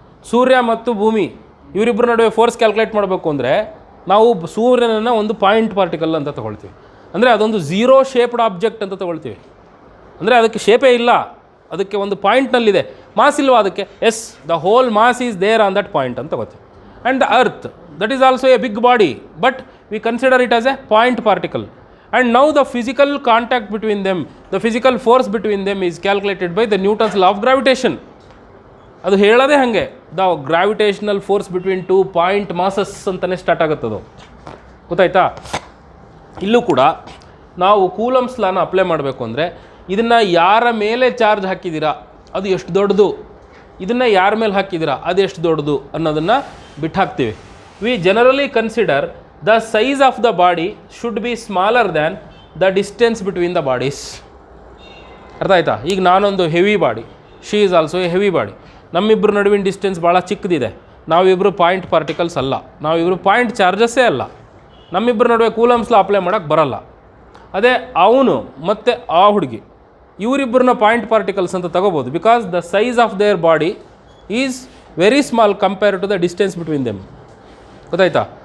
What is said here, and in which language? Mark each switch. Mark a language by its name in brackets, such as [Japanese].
[Kannada] ಸೂರ್ಯ ಮತ್ತು ಭೂಮಿ ಇವರಿಬ್ಬರ ನಡುವೆ ಫೋರ್ಸ್ ಕ್ಯಾಲ್ಕುಲೇಟ್ ಮಾಡಬೇಕು ಅಂದರೆ ನಾವು ಸೂರ್ಯನನ್ನು ಒಂದು ಪಾಯಿಂಟ್ ಪಾರ್ಟಿಕಲ್ ಅಂತ ತೊಗೊಳ್ತೀವಿ. ಅಂದರೆ ಅದೊಂದು ಝೀರೋ ಶೇಪ್ಡ್ ಆಬ್ಜೆಕ್ಟ್ ಅಂತ ತೊಗೊಳ್ತೀವಿ. ಅಂದರೆ ಅದಕ್ಕೆ ಶೇಪೇ ಇಲ್ಲ, ಅದಕ್ಕೆ ಒಂದು ಪಾಯಿಂಟ್ನಲ್ಲಿದೆ, ಮಾಸ್ ಇಲ್ವಾ ಅದಕ್ಕೆ? S, [English] the whole mass is there on that point [Kannada] ಅಂತ ಗೊತ್ತು. [English] And the earth, that is also a big body, but we consider it as a point particle. And now the physical contact between them, the physical force between them is calculated by the Newton's law of gravitation. [Kannada] ಅದು ಹೇಳೋದೇ ಹಾಗೆ, [English] the gravitational force between two point masses [Kannada] ಅಂತಲೇ start ಆಗುತ್ತದು. ಗೊತ್ತಾಯ್ತಾ? ಇಲ್ಲೂ ಕೂಡ ನಾವು coulombs ಲಾನ apply ಮಾಡಬೇಕು ಅಂದರೆ, ಇದನ್ನು ಯಾರ ಮೇಲೆ ಚಾರ್ಜ್ ಹಾಕಿದ್ದೀರಾ ಅದು ಎಷ್ಟು ದೊಡ್ಡದು, ಇದನ್ನು ಯಾರ ಮೇಲೆ ಹಾಕಿದ್ದೀರಾ ಅದು ಎಷ್ಟು ದೊಡ್ಡದು ಅನ್ನೋದನ್ನು ಬಿಟ್ಟು ಹಾಕ್ತೀವಿ. [English] We generally consider the size of the body should be smaller than the distance between the bodies. [Kannada] ಅರ್ಥ ಆಯ್ತಾ? ಈಗ ನಾನೊಂದು heavy body, [English] she is also a heavy body, [Kannada] ನಮ್ಮಿಬ್ಬರು ನಡುವಿನ ಡಿಸ್ಟೆನ್ಸ್ ಭಾಳ ಚಿಕ್ಕದಿದೆ, ನಾವಿಬ್ಬರು ಪಾಯಿಂಟ್ ಪಾರ್ಟಿಕಲ್ಸ್ ಅಲ್ಲ, ನಾವಿಬ್ಬರು ಪಾಯಿಂಟ್ ಚಾರ್ಜಸ್ಸೇ ಅಲ್ಲ, ನಮ್ಮಿಬ್ಬರ ನಡುವೆ ಕೂಲಮ್ಸ್ಲ ಅಪ್ಲೈ ಮಾಡೋಕ್ಕೆ ಬರಲ್ಲ. ಅದೇ ಅವನು ಮತ್ತು ಆ ಹುಡುಗಿ ಇವರಿಬ್ಬರನ್ನ ಪಾಯಿಂಟ್ ಪಾರ್ಟಿಕಲ್ಸ್ ಅಂತ ತಗೋಬೋದು, [English] Because the size of their body is very small compare to the distance between them. [Kannada] ಗೊತ್ತಾಯ್ತಾ?